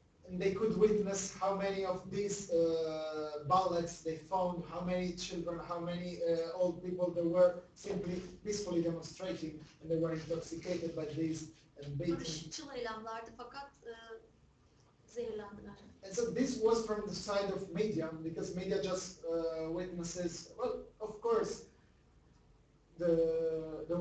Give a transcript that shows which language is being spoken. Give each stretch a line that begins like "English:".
English: and they could witness how many of these bullets they found, how many children, how many old people there were simply peacefully demonstrating, and they were intoxicated by this and beaten.
Turkish: Barışçıl eylemlerdi fakat zehirlendiler.
English: And so this was from the side of media, because media just witnesses, well, of course, there